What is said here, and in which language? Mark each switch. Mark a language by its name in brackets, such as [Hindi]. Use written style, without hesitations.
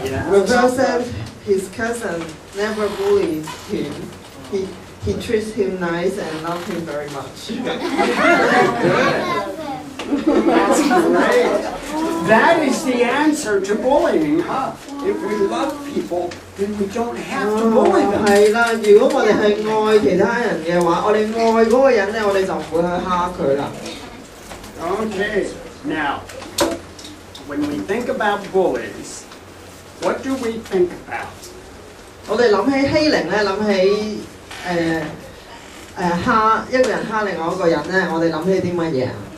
[English] Rafael said his cousin never bullies him. He treats him nice and loves him very much. That's great. That is the answer to bullying, huh? If we love people, then we don't have to bully them. [Cantonese] 係啦，如果我哋係愛其他人嘅話，我哋愛嗰個人咧，我哋就唔會去蝦佢啦。 [English] Okay, now, when we think about bullies, what do we think about? [Cantonese] 我哋諗起欺凌咧，諗起蝦一個人蝦另外一個人咧，我哋諗起啲乜嘢啊？